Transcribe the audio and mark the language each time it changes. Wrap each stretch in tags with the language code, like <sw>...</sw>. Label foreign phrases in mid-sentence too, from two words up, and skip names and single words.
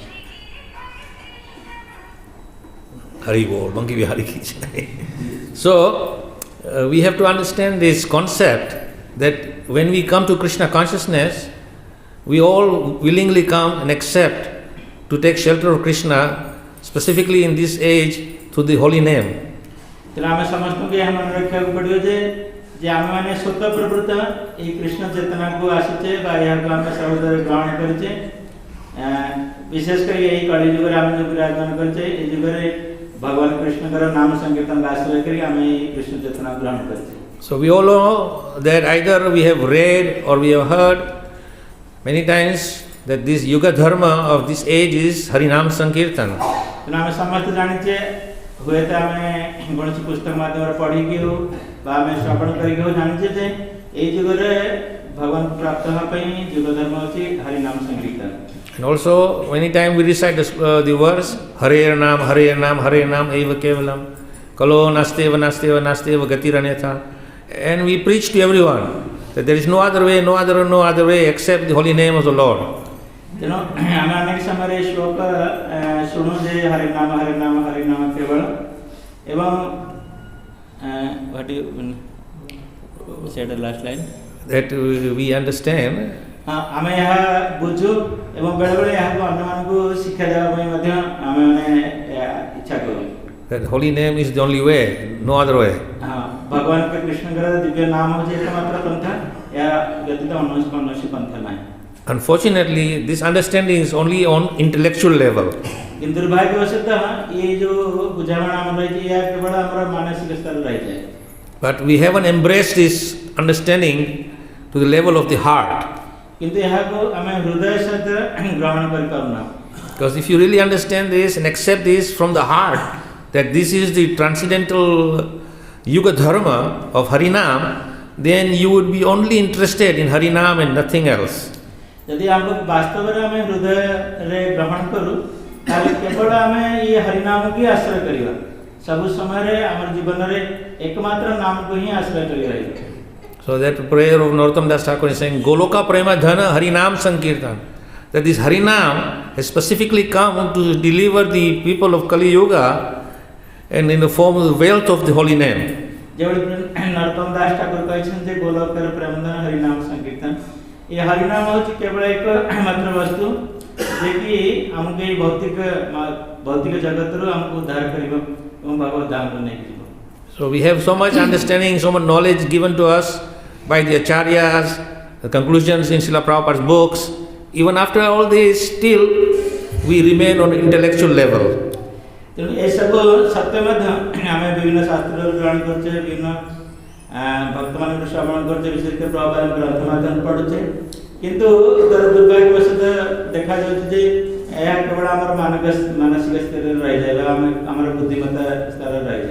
<hi>हरि बोल, बांके बिहारी की जय.</hi> <en>So we have to understand this concept that when we come to Krishna consciousness, we all willingly come and accept to take shelter of Krishna, specifically in this age, through the holy name.</en> <or>ତେଣୁ ଆମେ ସମସ୍ତଙ୍କୁ ଏହା ମନେ ରଖିବାକୁ ପଡ଼ିବ ଯେ ଆମେମାନେ ସ୍ୱତଃ ପ୍ରବୃତ୍ତ ଏହି କୃଷ୍ଣ ଚେତନାକୁ ଆସିଛେ ବା ଏହାକୁ ଆମେ ସହଜରେ ଗ୍ରହଣ କରିଛେ। ବିଶେଷ କରି ଏହି କଳି ଯୁଗରେ ଆମେ ଯେଉଁ ବିରାଜମାନ କରିଛେ, ଏହି ଯୁଗରେ ଭଗବାନ କୃଷ୍ଣଙ୍କର ନାମ ସଂକୀର୍ତ୍ତନ ଆଶ୍ରୟ କରି ଆମେ ଏହି କୃଷ୍ଣ ଚେତନା ଗ୍ରହଣ କରିଛେ।</or> <en>So we all know that either we have read or we have heard many times that this yuga dharma of this age is Harinam Sankirtan.</en> <or>ତେଣୁ ଆମେ ସମସ୍ତେ ଜାଣିଛେ, ହୁଏତ ଆମେ କୌଣସି ପୁସ୍ତକ ମାଧ୍ୟମରେ ପଢ଼ିକି ହଉ ବା ଆମେ ଶ୍ରବଣ କରିକି ହଉ ଜାଣିଛେ ଯେ ଏହି ଯୁଗରେ ଭଗବାନ ପ୍ରାପ୍ତ ହେବା ପାଇଁ ଯୁଗ ଧର୍ମ ହେଉଛି ହରିନାମ ସଂକୀର୍ତ୍ତନ।</or> <en>And also many times we recite the verse</en> <sa>हरे नाम एव केवलम् कलौ नास्त्येव गतिरन्यथा,</sa> <en>and we preach to everyone that there is no other way except the holy name of the Lord.</en> <or>ତେଣୁ ଆମେ ଅନେକ ସମୟରେ ଶ୍ଲୋକ ଶୁଣୁ ଯେ ହରିନାମ କେବଳ, ଏବଂ</or> <en>last line that we understand</en> <or>ଆମେ ଏହା ବୁଝୁ ଏବଂ ବେଳେବେଳେ ଏହାକୁ ଅନ୍ୟମାନଙ୍କୁ ଶିକ୍ଷା ଦେବା ପାଇଁ ମଧ୍ୟ ଆମେମାନେ ଇଚ୍ଛା କରୁ</or> <en>that holy name is the only way, no other way.</en> <or>ଭଗବାନ କୃଷ୍ଣଙ୍କର ଦିବ୍ୟ ନାମ ହେଉଛି ଏକମାତ୍ର ପନ୍ଥା, ଏହା ବ୍ୟତୀତ କୌଣସି ପନ୍ଥା ନାହିଁ।</or> <en>Unfortunately, this understanding is only on intellectual level.</en> <or>କିନ୍ତୁ ଦୁର୍ଭାଗ୍ୟବଶତଃ ଏ ଯେଉଁ ବୁଝାମଣା ଆମର ରହିଛି ଏହା କେବଳ ଆମର ମାନସିକ ସ୍ତରରେ ରହିଯାଏ।</or> <en>But we haven't embraced this understanding to the level of the heart.</en> <or>କିନ୍ତୁ ଏହାକୁ ଆମେ ହୃଦୟ ସହିତ ଗ୍ରହଣ କରିପାରୁନା।</or> <en>Because if you really understand this and accept this from the heart, that this is the transcendental yuga dharma of Harinam, then you would be only interested in Harinam and nothing else.</en> <or>ଯଦି ଆମକୁ ବାସ୍ତବରେ ଆମେ ହୃଦୟରେ ଗ୍ରହଣ କରୁ ତାହେଲେ କେବଳ ଆମେ ଏ ହରିନାମକୁ ହିଁ ଆଶ୍ରୟ କରିବା, ସବୁ ସମୟରେ ଆମର ଜୀବନରେ ଏକମାତ୍ର ନାମକୁ ହିଁ ଆଶ୍ରୟ କରି ରହିବା।</or> <en>So that prayer of Narottam Das Thakur is saying</en> <bn>গোলোক প্রেম ধন হরিনাম সংকীর্তন,</bn> <en>that this Harinam has specifically come to deliver the people of Kali Yuga and in the form of the wealth of the holy name.</en> <or>ଯେଭଳି ନରୋତ୍ତମ ଦାସ ଠାକୁର କହିଛନ୍ତି ଯେ ଗୋଲୋକର ପ୍ରେମଧନ ହରିନାମ ସଂକୀର୍ତ୍ତନ, ଏ ହରିନାମ ହେଉଛି କେବଳ ଏକ ମାତ୍ର ବସ୍ତୁ ଯେକି ଆମକୁ ଏଇ ଭୌତିକ ଜଗତରୁ ଆମକୁ ଉଦ୍ଧାର କରିବ ଏବଂ ଭଗବତ ଧାମକୁ ନେଇକି ଯିବ।</or> <en>So we have so much understanding, so much knowledge given to us by the acharyas, the conclusions in Srila Prabhupada's books. Even after all this, still we remain on intellectual level.</en> <or>ତେଣୁ ଏସବୁ ସତ୍ୟ ମଧ୍ୟ ଆମେ ବିଭିନ୍ନ ଶାସ୍ତ୍ରରୁ ଗ୍ରହଣ କରୁଛେ, ବିଭିନ୍ନ ଭକ୍ତମାନଙ୍କୁ ଶ୍ରବଣ କରୁଛେ, ବିଶେଷ କରି ପ୍ରଭୁପାଦ ଗ୍ରନ୍ଥ ମାଧ୍ୟମରେ ପଢ଼ୁଛେ, କିନ୍ତୁ ଦୁର୍ଭାଗ୍ୟବଶତଃ ଦେଖାଯାଉଛି ଯେ ଏହା କେବଳ ଆମର ମାନସିକ ସ୍ତରରେ ରହିଯାଏ ବା ଆମର ବୁଦ୍ଧିମତ୍ତା ସ୍ତରରେ ରହିଯାଏ।</or>